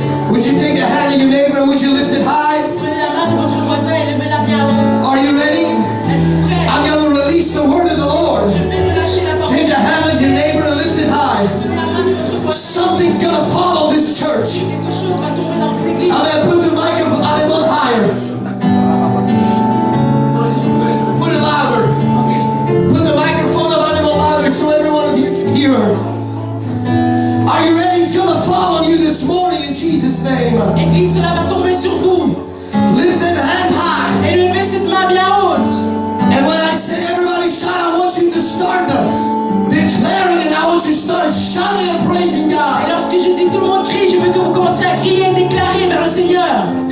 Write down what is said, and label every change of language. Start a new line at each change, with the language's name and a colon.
English: Would you take the hand of your neighbor and would you lift it high?
French: Prenez la main de votre voisin et levez-la bien haut.
English: Are you ready?
French: Êtes-vous prêts?
English: I'm going to release the word of the Lord.
French: Je vais relâcher la parole.
English: Take the hand of your neighbor and lift it high.
French: Prenez la main de votre voisin.
English: Something's going to fall on this church.
French: Quelque chose va tomber dans cette église.
English: I'm going to put the microphone on higher. Put it louder. Put the microphone of animal louder so every one of you can hear her. Are you ready? It's going to fall on you this morning in Jesus' name.
French: Église, cela va tomber sur vous.
English: Lift that hand high.
French: Et levez cette main bien haute.
English: And when I say everybody shout, I want you to start declaring it. I want you to start shouting and praising
French: Et
English: God.
French: lorsque je dis tout le monde crie, je veux que vous commenciez à crier et déclarer vers le Seigneur.